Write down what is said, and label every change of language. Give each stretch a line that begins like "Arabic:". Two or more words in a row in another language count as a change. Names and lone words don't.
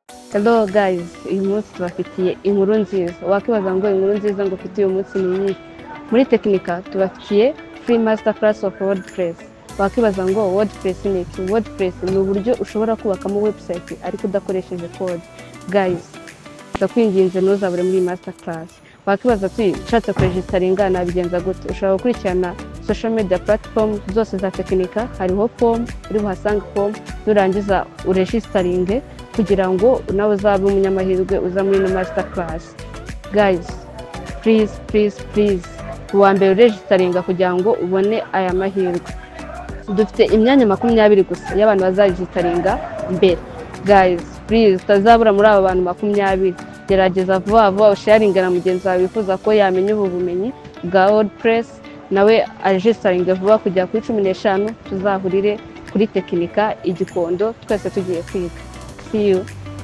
English: Hello guys,
Kinyarwanda: uyu munsi tubafitiye inkuru nziza. Wakibaza ngo inkuru nziza ngo ufite uyu munsi ni iyi. Muri Techinika tubafitiye
English: free master class of wordpress.
Kinyarwanda: Wakibaza ngo wordpress ni iki? Wordpress ni uburyo ushobora kubakamo website ariko udakoresheje code. Guys, ndakwinginze ntuzabure muri
English: master class.
Kinyarwanda: Wakibaza ati nshatse kuregistaringa nabigenza gute? Ushobora gukurikirana
English: social media platform
Kinyarwanda: zose za Techinika, hariho form, uri buhasanga form, nurangiza uregistaringe kugira ngo nawe uzabe umunyamahirwe uza muri
English: master class. Guys, please
Kinyarwanda: uwa mbere uregistaringa kugira ngo ubone aya mahirwe. Dufite imyanya 20 gusa y'abantu bazaregistaringa mbere.
English: Guys, please
Kinyarwanda: utazabura muri aba bantu 20. Gerageza vuba usharinga na mugenzi wawe wifuza ko yamenya ubu bumenyi bwa wordpress, nawe aregistaringe vuba kujya kuri 15 tuzahurire kuri Techinika Igikondo twese tugiye kwiga.
English: See you.